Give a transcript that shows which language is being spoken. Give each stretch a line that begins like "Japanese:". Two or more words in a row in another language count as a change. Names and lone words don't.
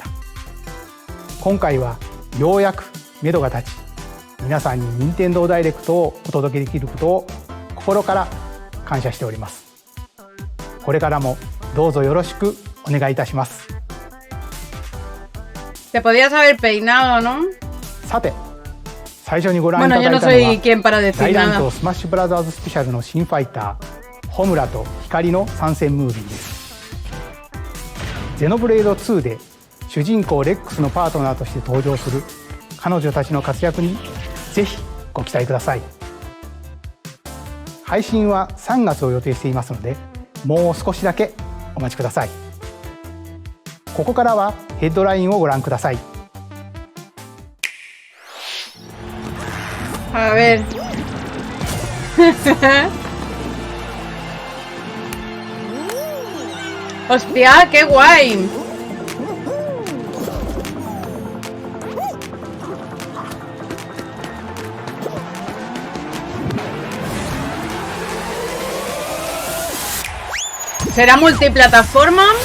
Japanese: 今回はようやく目処が立ち、皆さんに任天堂ダイレクトをお届けできることを心から感謝しております。これからもどうぞよろしくお願いいたします。
Spanish: Te podías haber peinado, ¿no?
Japanese: さて、最初にご覧いただいたのは、大乱闘スマッシュブラザーズスペシャルの新ファイター、ホムラと光の参戦ムービーです。ゼノブレード2で主人公レックスのパートナーとして登場する彼女たちの活躍にぜひご期待ください。配信は3月を予定していますので、もう少しだけお待ちください。ここからはヘッドラインをご覧ください。
Spanish: A ver. Hostia, qué guay. ¿Será multiplataforma?